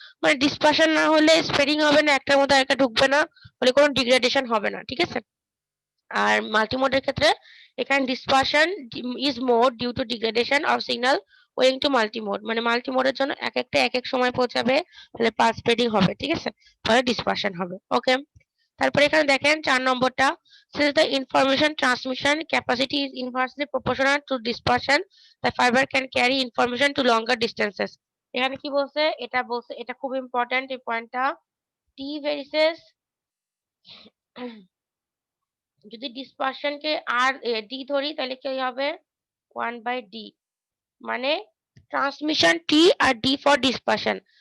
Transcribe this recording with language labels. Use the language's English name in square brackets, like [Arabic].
[Bangla] মানে ডিসপারশন না হলে স্প্রেডিং হবে না, একটার মধ্যে আরেকটা ঢুকবে না, ফলে কোনো ডিগ্রেডেশন হবে না। ঠিক আছে? আর মাল্টিমোডের ক্ষেত্রে এখানে [English] Dispersion is more due to degradation of signal owing to multimode. [Bangla] মানে মাল্টিমোডের জন্য এক একটা এক এক সময় পৌঁছাবে, ফলে পালস স্প্রেডিং হবে। ঠিক আছে? ফলে ডিসপারশন হবে। ওকে, তারপরে এখানে দেখেন 4 নম্বরটা, [English] since the information transmission capacity is inversely proportional to dispersion, the fiber can carry information to longer distances. [Bangla] এখানে কি বলছে? এটা বলছে, এটা খুব ইম্পর্টেন্ট এই পয়েন্টটা। T ভেরিসেস যদি ডিসপারশন কে আর ডি ধরি তাহলে কি হবে? 1/d, মানে transmission T আর D for dispersion.